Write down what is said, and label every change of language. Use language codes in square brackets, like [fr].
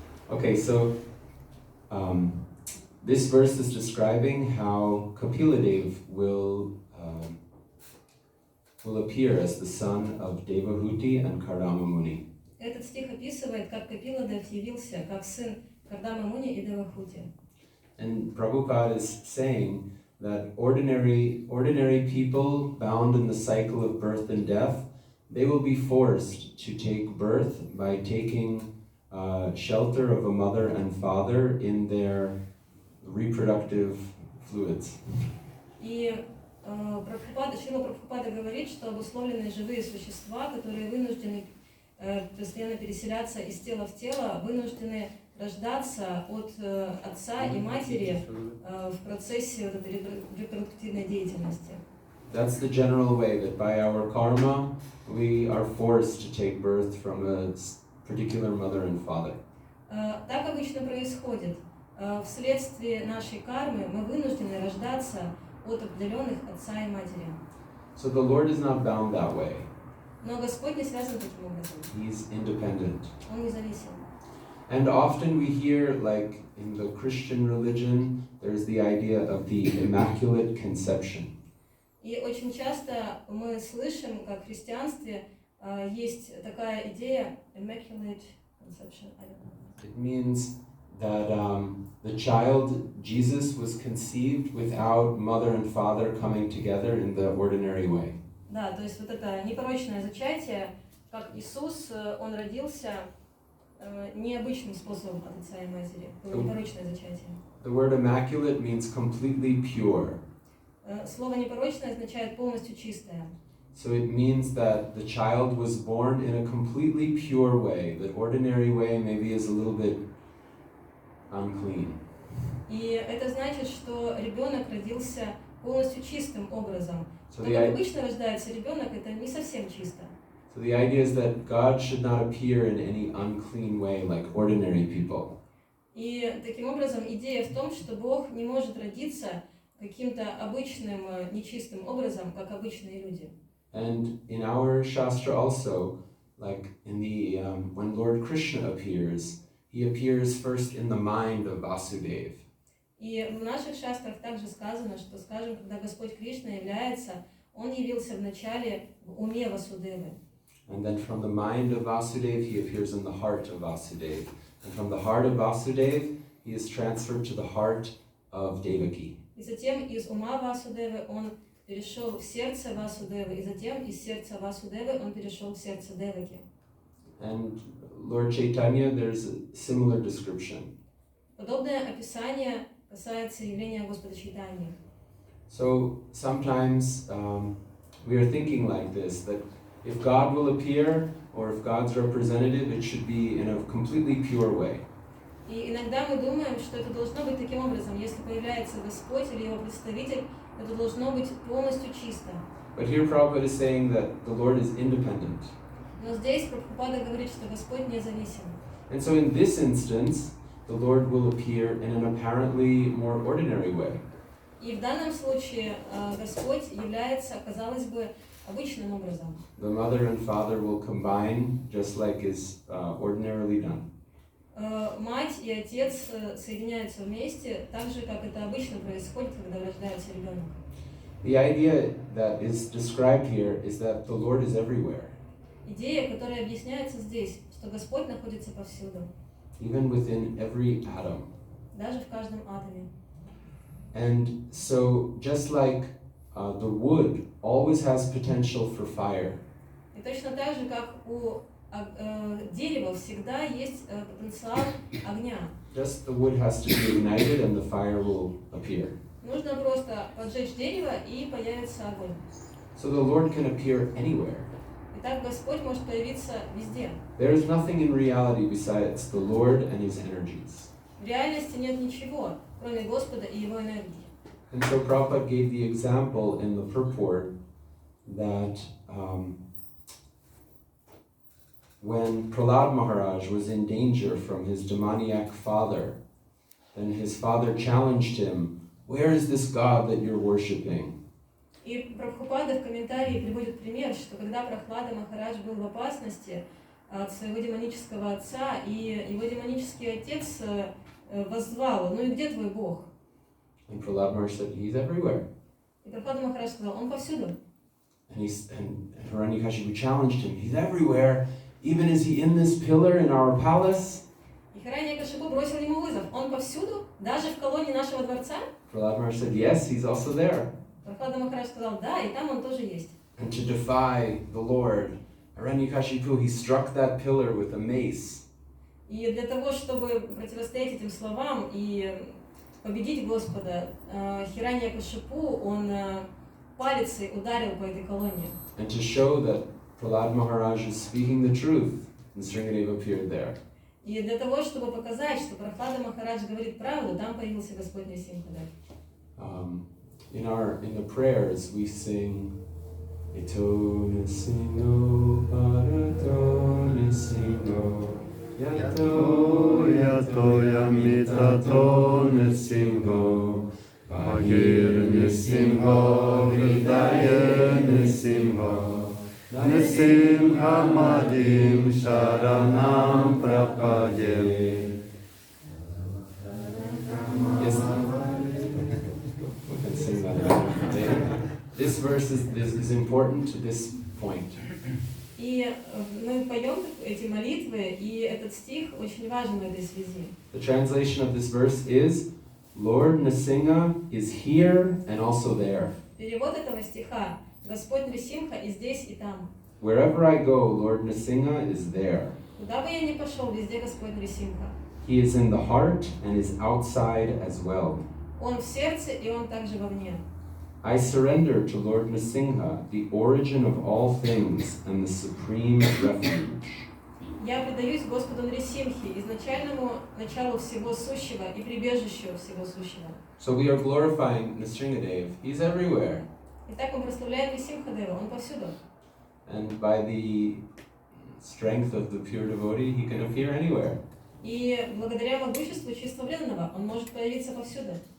[en] Okay, so this verse is describing how Kapiladev will appear as the son of Devahuti and Kardama Muni. [ru] Этот стих описывает, как Капиладев явился как сын Кардамы Муни и Девахути. [en] And Prabhupada is saying that ordinary people bound in the cycle of birth and death, they will be forced to take birth by taking shelter of a mother and father in their reproductive fluids. [ru] И Шрила Прабхупада говорит, что обусловленные живые существа, которые вынуждены постоянно переселяться из тела в тело, вынуждены рождаться от отца и матери в процессе вот этой репродуктивной деятельности. [en] That's the general way that by our karma we are forced to take birth from a particular mother and father. [ru] Так обычно происходит. Вследствие нашей кармы мы вынуждены рождаться от определенных отца и матери. [en] So the Lord is not bound that way. [ru] Но Господь не связан таким образом. [en] He's independent. [ru] Он независим. [en] And often we hear, like in the Christian religion, there's the idea of the Immaculate Conception. [ru] И очень часто мы слышим, как в христианстве есть такая идея [en] immaculate conception. It means that the child, Jesus, was conceived without mother and father coming together in the ordinary way. [ru] Да, то есть вот это непорочное зачатие, как Иисус, он родился необычным способом от отца и матери. Было непорочное зачатие. [en] The word immaculate means completely pure. [ru] Слово непорочное означает полностью чистое. [en] So it means that the child was born in a completely pure way. The ordinary way maybe is a little bit unclean. [ru] И это значит, что ребенок родился полностью чистым образом. [en] So [ru] Но как обычно рождается ребенок, это не совсем чисто. [en] So the idea is that God should not appear in any unclean way like ordinary people. [ru] И таким образом идея в том, что Бог не может родиться каким-то обычным, нечистым образом, как обычные люди. [en] And in our Shastra also, like in the when Lord Krishna appears, he appears first in the mind of Vasudeva. [ru] И в наших шастрах также сказано, что, скажем, когда Господь Кришна является, Он явился вначале в уме Васудевы. [en] And then from the mind of Vasudeva, he appears in the heart of Vasudeva. And from the heart of Vasudeva, he is transferred to the heart of Devaki. [ru] И затем из ума Васудевы Он перешел в сердце Васудевы, и затем из сердца Васудевы Он перешел в сердце Деваки. [en] And Lord Chaitanya, there's a similar description. [ru] Подобное описание касается явления Господа Чайтаньи. [en] So sometimes we are thinking like this, that if God will appear, or if God's representative, it should be in a completely pure way. [ru] И иногда мы думаем, что это должно быть таким образом. Если появляется Господь или Его представитель, это должно быть полностью чисто. [en] But here Prabhupada is saying that the Lord is independent. [ru] Но здесь Прабхупада говорит, что Господь независим. [en] And so in this instance, the Lord will appear in an apparently more ordinary way. [ru] И в данном случае Господь является, казалось бы, обычным образом. [en] The mother and father will combine just like is ordinarily done. [ru] Мать и отец соединяются вместе, так же, как это обычно происходит, когда рождается ребенок. [en] The idea that is described here is that the Lord is everywhere. [ru] Идея, которая объясняется здесь, что Господь находится повсюду. [en] Even within every atom. [ru] Даже в каждом атоме. [en] And so just like the wood always has potential for fire. [ru] И точно так же, как у дерева всегда есть потенциал огня. [en] Just the wood has to be ignited and the fire will appear. [ru] Нужно просто поджечь дерево и появится огонь. [en] So the Lord can appear anywhere. [ru] Итак, Господь может появиться везде. [en] There is nothing in reality besides the Lord and His energies. [ru] В реальности нет ничего, кроме Господа и Его энергии. [en] And so Prabhupada gave the example in the purport that when Prahlad Maharaj was in danger from his demoniac father, then his father challenged him, "Where is this God that you're worshipping?" [ru] И Прабхупада в комментарии приводит пример, что когда Прохлада Махарадж был в опасности от своего демонического отца, и его демонический отец воззвал: ну и где твой Бог? [en] And Prahlad Maharaj said, he's everywhere. [ru] И Прохлада Махарадж сказал: он повсюду. [en] And Hiranyakashipu challenged him, he's everywhere, even is he in this pillar in our palace? [ru] И Хираньякашипу бросил ему вызов: он повсюду, даже в колонии нашего дворца? [en] Prahlad Maharaj said, yes, he's also there. [ru] Прохлада Махарадж сказал: да, и там он тоже есть. [en] And to defy the Lord, Hiranyakashipu, he struck that pillar with a mace. [ru] И для того, чтобы противостоять этим словам и победить Господа, Хираньякашипу, он палицей ударил по этой колонне. [en] And to show that Prahlad Maharaj is speaking the truth, Nrsingadev appeared there. [ru] И для того, чтобы показать, что Прохлада Махарадж говорит правду, там появился Господь Нрисимхадев. [en] In the prayers we sing [sa] Ito Nrsingo Parato Nrsingo Yato Yato Yamitato Nrsimho Bhagir Nrsimho Hridaya Nrsimho Nrsimha Madim Sharanam Prapade. [en] Yes. We can sing that later. This verse is important to this point. [ru] И мы поем эти молитвы, и этот стих очень важен в этой связи. [en] The translation of this verse is, Lord Nrsimha is here and also there. [ru] Перевод этого стиха: Господь Нрисимха и здесь, и там. [en] Wherever I go, Lord Nrsimha is there. [ru] Куда бы я ни пошел, везде Господь Нрисимха. [en] He is in the heart and is outside as well. [ru] Он в сердце, и он также вовне. [en] I surrender to Lord Nrsimha, the origin of all things and the supreme refuge. [ru] Я предаюсь Господу Нрисимхе, изначальному началу всего сущего и прибежищу всего сущего. [en] So we are glorifying Nrsingadev. He's everywhere. [ru] Итак, мы прославляем Нрисимхадева, он повсюду. [en] And by the strength of the pure devotee, he can appear anywhere. [ru] И благодаря могуществу чистого преданного он может появиться повсюду.